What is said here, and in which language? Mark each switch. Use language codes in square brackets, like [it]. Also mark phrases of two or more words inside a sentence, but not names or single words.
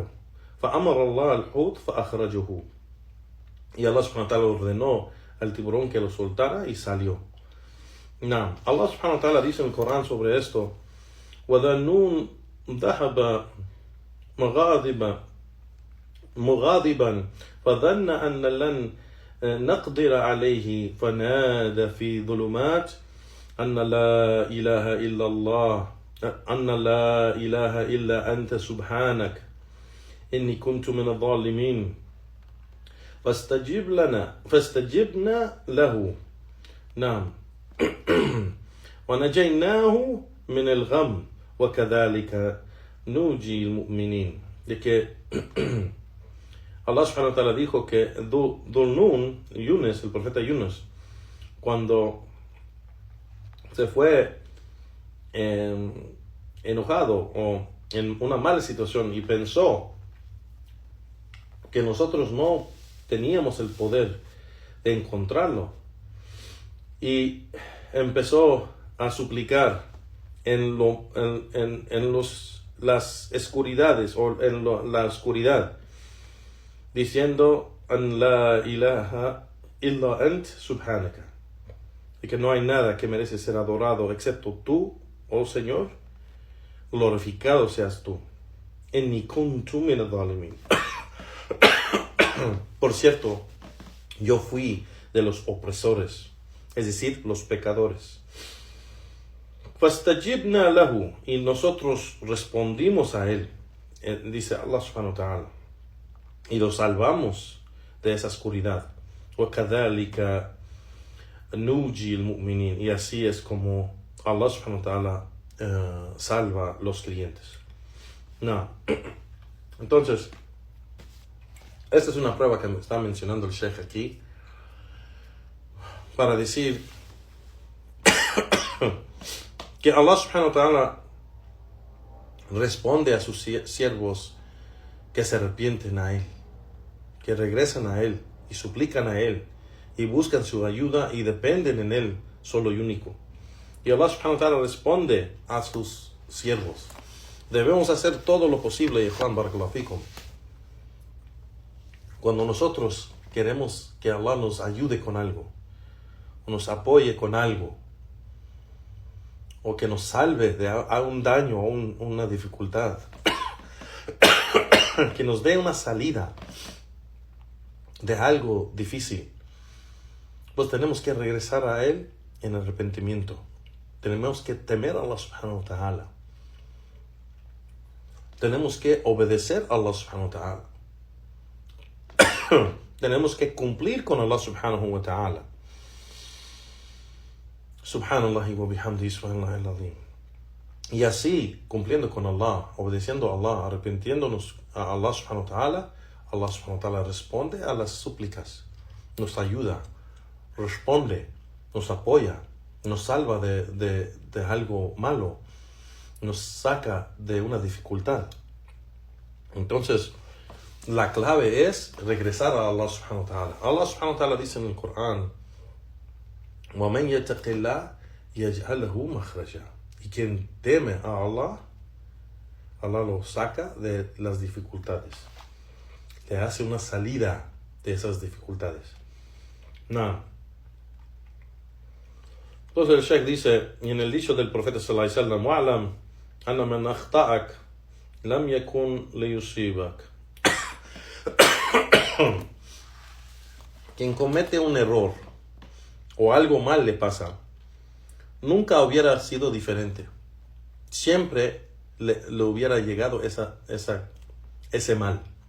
[ar] فأمر الله الحوت فأخرجه, [es] y Allah [ar] سبحانه وتعالى [es] ordenó al tiburón que lo soltara y salió. Nah, Allah [ar] سبحانه وتعالى [es] dice en el Corán sobre esto, [ar] وَذَنُّونَ ذَهَبَ مغاضبا فظن أن لن نقدر عليه فنادى في ظلمات أن لا إله إلا الله أن لا إله إلا أنت سبحانك إني كنت من الظالمين فاستجبنا له نعم ونجيناه من الغم وكذلك نوجي المؤمنين. [es] De que Allah [ar] سبحانه وتعالى [es] dijo que Dhul-Nun, Yunus, el profeta Yunus, cuando se fue enojado o en una mala situación y pensó que nosotros no teníamos el poder de encontrarlo, y empezó a suplicar en las oscuridades o en la oscuridad, diciendo [ar] أن لا إله إلا أنت سبحانك, [es] y que no hay nada que merece ser adorado excepto tú, oh Señor, glorificado seas tú. [ar] إني كنت من الظالمين. [es] Por cierto, yo fui de los opresores, es decir, los pecadores. [ar] فاستجبنا له, [es] y nosotros respondimos a él, dice Allah [ar] سبحانه وتعالى, [es] y lo salvamos de esa oscuridad. [ar] وَكَذَلِكَ نُوجِي الْمُؤْمِنِينَ, [es] y así es como Allah [ar] سبحانه وتعالى [es] salva los creyentes. No. Entonces, esta es una prueba que me está mencionando el Sheikh aquí para decir que Allah [ar] سبحانه وتعالى [es] responde a sus siervos que se arrepienten a Él, que regresan a Él y suplican a Él y buscan su ayuda y dependen en Él solo y único. Y Allah [ar] سبحانه وتعالى [es] responde a sus siervos. Debemos hacer todo lo posible, Juan [ar] بارك الله فيكم. [es] Cuando nosotros queremos que Allah nos ayude con algo, o nos apoye con algo, o que nos salve de un daño o una dificultad, que nos dé una salida de algo difícil, pues tenemos que regresar a Él en arrepentimiento. Tenemos que temer a Allah [ar] سبحانه وتعالى. [es] Tenemos que obedecer a Allah [ar] سبحانه وتعالى. [es] Tenemos que cumplir con Allah [ar] سبحانه وتعالى. سبحان الله وبحمده سبحان الله العظيم. [es] Y así, cumpliendo con Allah, obedeciendo a Allah, arrepintiéndonos a Allah [ar] سبحانه وتعالى, [es] Allah [ar] سبحانه وتعالى [es] responde a las súplicas, nos ayuda, responde, nos apoya, nos salva de algo malo, nos saca de una dificultad. Entonces, la clave es regresar a Allah [ar] سبحانه وتعالى. [es] Allah [ar] سبحانه وتعالى [es] dice en el Corán, [ar] وَمَنْ يَتَقِ اللَّهِ يَجْعَلْ لَهُ مَخْرَجًا, [es] y quien teme a Allah, Allah lo saca de las dificultades, le hace una salida de esas dificultades. No. Entonces el Sheikh dice, y en el dicho del profeta [ar] صلى الله عليه وسلم, وَعْلَمْ أَنَّ مَنْ أَخْطَأَكَ لَمْ يَكُنْ لِيُصِيبَكَ, [es] quien comete un error o algo mal le pasa, nunca hubiera sido diferente. Siempre le hubiera llegado ese mal.